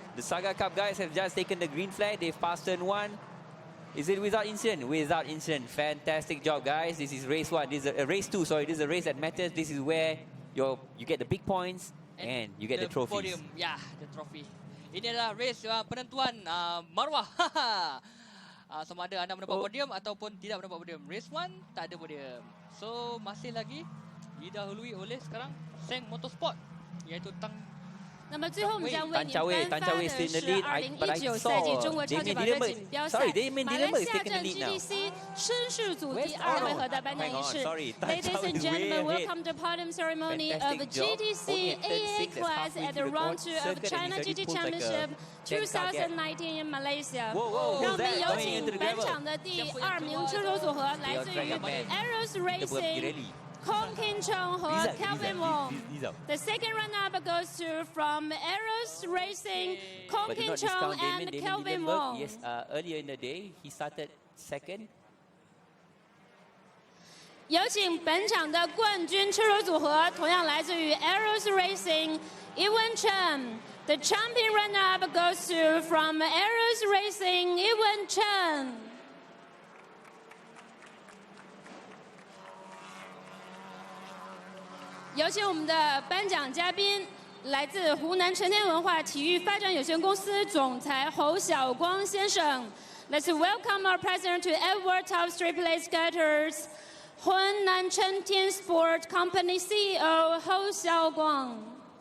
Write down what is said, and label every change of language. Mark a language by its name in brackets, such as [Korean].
[English] The Saga Cup guys have just taken the green flag. They've passed turn 1. Is it without incident? Without incident. Fantastic job, guys. This is race 1. This is a race 2. Sorry, this is a race that matters. This is where you get the big points and you get the trophies. Podium, yeah, the trophy. [Malay] Ini adalah race penentuan maruah. Sama ada anda mendapat podium ataupun tidak mendapat podium. Race 1 tak ada podium. So masih lagi didahului oleh sekarang Seng Motorsport. [Chinese] 那么最后我们将为您颁发的是2019赛季中国超级跑车锦标赛马来西亚站 GTC 绅士组第2回合的颁奖仪式。 [English] Ladies and gentlemen, welcome to the podium ceremony of GTC AA class at the round 2 of China GT Championship 2019 in Malaysia。 [Chinese] 让我们有请本场的第2名车手组合，来自于 Aeros Racing。Kong Kin Chong 和 Kelvin Wong. [English] The second runner-up goes to from Aeros Racing, Kong Kin Chong and Kelvin Wong. Yes, earlier in the day he started second. [Chinese] 有请本场的冠军车手组合，同样来自于 Aeros Racing, Ewan Chen. [English] The champion runner-up goes to from Aeros Racing, Ewan Chen. [Chinese] 有请我们的颁奖嘉宾，来自湖南成天文化体育发展有限公司总裁侯晓光先生。 [English] Let's welcome our president to Edward Top 3 Place Getters, 湖南成天 Sport Company CEO 侯晓光。